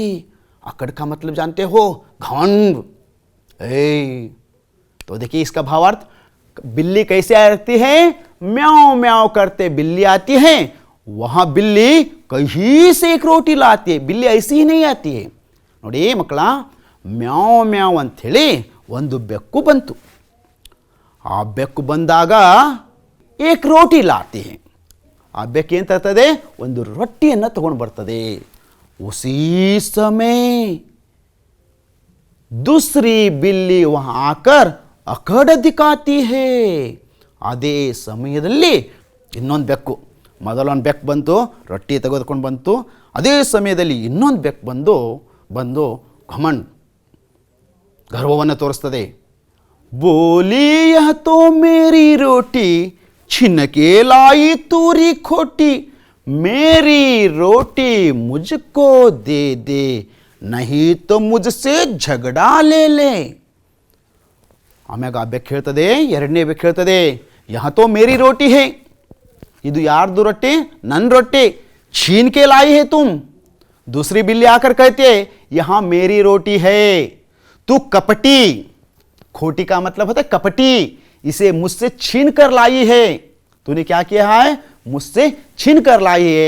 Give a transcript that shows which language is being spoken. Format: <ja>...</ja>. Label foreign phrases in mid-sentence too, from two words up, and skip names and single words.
<hi>आकड़ का मतलब जानते हो? घमंड. तो देखिए इसका भावार्थ. बिल्ली कैसे आती है? म्याऊं म्याऊं करते बिल्ली आती है. वहां बिल्ली कहीं से एक रोटी लाती है. बिल्ली ऐसी ही नहीं आती है.</hi> <kn>ನೋಡಿ ಮಕ್ಕಳ, ಮ್ಯಾವ್ ಮ್ಯಾವ್ ಅಂಥೇಳಿ ಒಂದು ಬೆಕ್ಕು ಬಂತು. ಆ ಬೆಕ್ಕು ಬಂದಾಗ</kn> <hi>एक रोटी लाती है.</hi> <kn>ಆ ಬೆಕ್ಕು ಏನು ತರ್ತದೆ? ಒಂದು ರೊಟ್ಟಿಯನ್ನು ತಗೊಂಡು ಬರ್ತದೆ.</kn> <hi>उसी समय दूसरी बिल्ली वहां आकर अकड़ दिखाती है.</hi> <kn>ಅದೇ ಸಮಯದಲ್ಲಿ ಇನ್ನೊಂದು ಬೆಕ್ಕು, ಮೊದಲೊಂದು ಬೆಕ್ಕು ಬಂತು, ರೊಟ್ಟಿ ತೆಗೆದುಕೊಂಡು ಬಂತು. ಅದೇ ಸಮಯದಲ್ಲಿ ಇನ್ನೊಂದು ಬೆಕ್ಕು ಬಂದು ಘಮಂಡ್, ಗರ್ವವನ್ನು ತೋರಿಸ್ತದೆ.</kn> <hi>बोली यह तो मेरी रोटी, छिन के लाई तूरी खोटी, मेरी रोटी मुझको दे दे, नहीं तो मुझसे झगड़ा ले ले.</hi> <kn>ಆಮ್ಯಾಗ ಆ ಬೆಕ್ಕು ಹೇಳ್ತದೆ, ಎರಡನೇ ಬೆಕ್ಕು ಹೇಳ್ತದೆ,</kn> <hi>यहाँ तो मेरी रोटी है,</hi> <kn>ಇದು ಯಾರ್ದು ರೊಟ್ಟಿ? ನನ್ನ ರೊಟ್ಟಿ.</kn> <hi>छीन के लाई है तुम. दूसरी बिल्ली आकर कहती है, यहाँ मेरी रोटी है, तू कपटी. खोटी का मतलब होता है कपटी. इसे मुझसे छीन कर लाई है. तूने क्या किया है? मुझसे छीन कर लाई है.</hi>